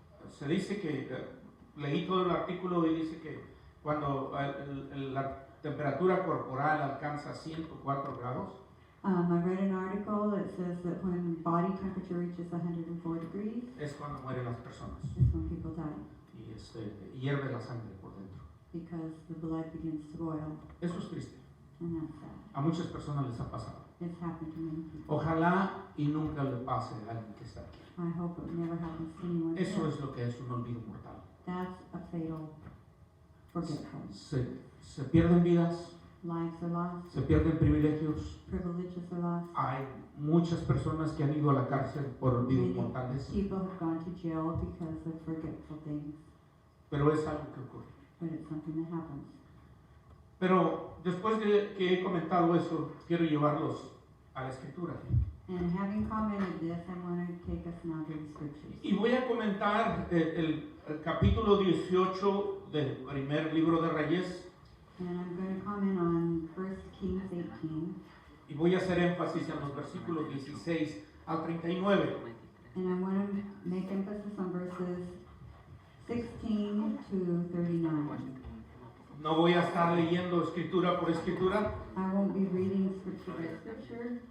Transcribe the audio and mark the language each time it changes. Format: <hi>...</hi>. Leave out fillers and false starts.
<es>Se dice que, leí todo el artículo y dice que cuando la temperatura corporal alcanza 104 grados,</es> <en>I read an article that says that when body temperature reaches 104 degrees,</en> <es>es cuando mueren las personas</es> <en>is when people die,</en> <es>y hierve la sangre por dentro.</es> <en>because the blood begins to boil,</en> <es>Eso es triste.</es> <en>and that's sad.</en> <es>A muchas personas les ha pasado.</es> <en>It's happened to many people.</en> <es>Ojalá y nunca le pase a alguien que está aquí.</es> <en>I hope it never happens to anyone.</en> <es>Eso</es> <en>else.</en> <es>es lo que es un olvido mortal.</es> <en>That's a fatal forgetfulness.</en> <es>Se pierden vidas,</es> <en>Lives are lost,</en> <es>se pierden privilegios.</es> <en>privileges are lost.</en> <es>Hay muchas personas que han ido a la cárcel por olvidos</es> <en>Many</en> <es>mortales,</es> <en>people have gone to jail because of forgetful things,</en> <es>pero es algo que ocurre.</es> <en>but it's something that happens.</en> <es>Pero después de que he comentado eso, quiero llevarlos a la escritura.</es> <en>And having commented this, I want to take us now to the scriptures.</en> <es>Y voy a comentar el capítulo 18 del primer libro de Reyes,</es> <en>And I'm going to comment on 1 Kings 18,</en> <es>y voy a hacer énfasis en los versículos 16 al 39.</es> <en>and I want to make emphasis on verses 16 to 39.</en> <es>No voy a estar leyendo escritura por escritura,</es> <en>I won't be reading scripture by scripture,</en>